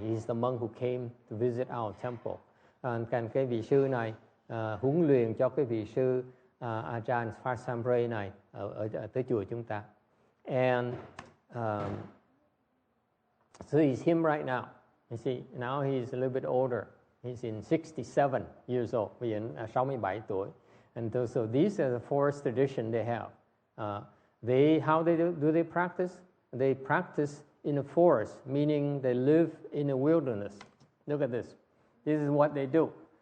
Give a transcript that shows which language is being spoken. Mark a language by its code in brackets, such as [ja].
[en] He's the monk who came to visit our temple. [vi] Cái vị sư này huấn luyện cho cái vị sư Ajahn Phasambray này ở tới chùa chúng ta. [en] And so he's him right now. You see, now he's a little bit older. He's in 67 years old. [vi] Bây giờ 67 tuổi. [en] And so these are the forest tradition they have. How do they practice? They practice in a forest, meaning they live in a wilderness. Look at this. This is what they do.